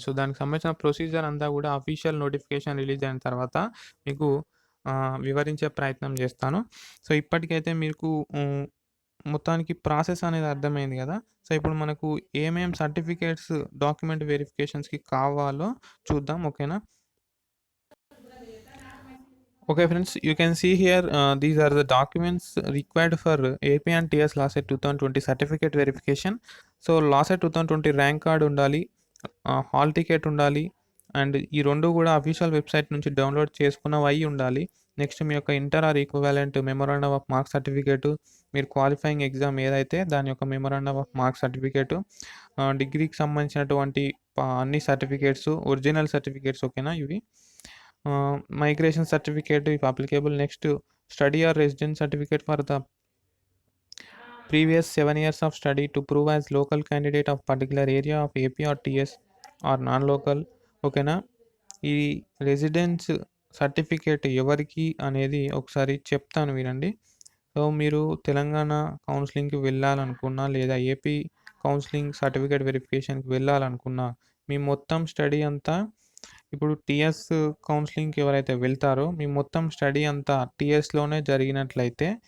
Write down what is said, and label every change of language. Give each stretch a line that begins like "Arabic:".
Telugu: So, దానికి సంబంధించిన procedure అంతా కూడా అఫీషియల్ నోటిఫికేషన్ రిలీజ్ అయిన తర్వాత మీకు వివరించే ప్రయత్నం చేస్తాను. సో, ఇప్పటికైతే మీకు మొత్తానికి ప్రాసెస్ అనేది అర్థమైంది గదా! సో, ఇప్పుడు మనకు ఏమేం సర్టిఫికేట్స్, డాక్యుమెంట్ వెరిఫికేషన్స్‌కి కావాలో చూద్దాం. ఓకేనా?
English: Okay friends, you can see here these are the documents required for AP and TS LASET 2020 certificate verification.
Telugu: So, LASET 2020 rank card ఉండాలి. హాల్ టికెట్ ఉండాలి. అండ్ ఈ 2 గూడా అఫీషియల్ వెబ్‌సైట్ నుంచి డౌన్‌లోడ్ చేసుకున్నవి అయ్యి ఉండాలి. నెక్స్ట్ మీ యొక్క
English: inter or equivalent memorandum of marks certificate,
Telugu: మీరు qualifying exam ఏదైతే దాని యొక్క మెమోరాండమ్ ఆఫ్ మార్క్స్ సర్టిఫికేటు, డిగ్రీకి సంబంధించినటువంటి అన్ని సర్టిఫికేట్స్, ఒరిజినల్ సర్టిఫికేట్స్ ఓకేనా ఇవి.
English: Migration certificate if applicable. Next study or residence certificate for the previous 7 years of study to prove as local candidate of particular area of AP or TS or non-local.
Telugu: ఓకేనా? ఈ residence certificate ఎవరికి అనేది ఒకసారి చెప్తాను వినండి. So, మీరు తెలంగాణ కౌన్సిలింగ్‌కి వెళ్ళాలనుకున్నా లేదా AP counselling certificate వెరిఫికేషన్‌కి వెళ్ళాలనుకున్నా మీ మొత్తం స్టడీ అంతా ఇప్పుడు టీఎస్ కౌన్సిలింగ్‌కి ఎవరైతే వెళ్తారో మీ మొత్తం స్టడీ అంతా టీఎస్‌లోనే జరిగినట్లయితే